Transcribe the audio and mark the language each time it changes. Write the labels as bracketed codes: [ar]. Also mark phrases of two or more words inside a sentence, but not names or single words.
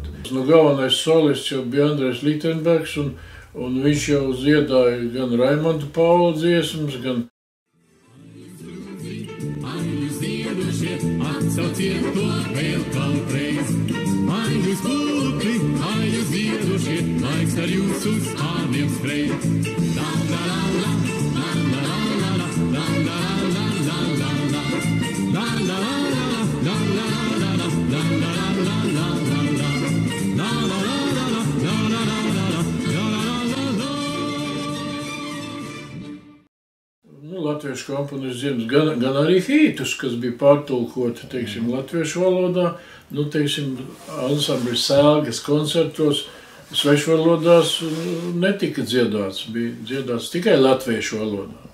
[lv] Galvenais solists jau bija Andrejs Lichtenbergs, un viņš jau dziedāja gan Raimonda Paula dziesmas, gan... Atsauciet to vēl kādreiz. Ai, jūs kukli, ai, jūs ziedošie, laiks ar jūsu spārniem skrēt. La la la la, la la la la, la la la la la la, la la la la, la la la la, la la la la la la, la la la la, la la la la. Latviešu komponists dziedas gan arī hītus, kas bija pārtulkoti, teiksim, latviešu valodā. Teiksim, ansambļa Sēlgas koncertos svešvalodās netika dziedāts, bija dziedāts tikai latviešu valodā.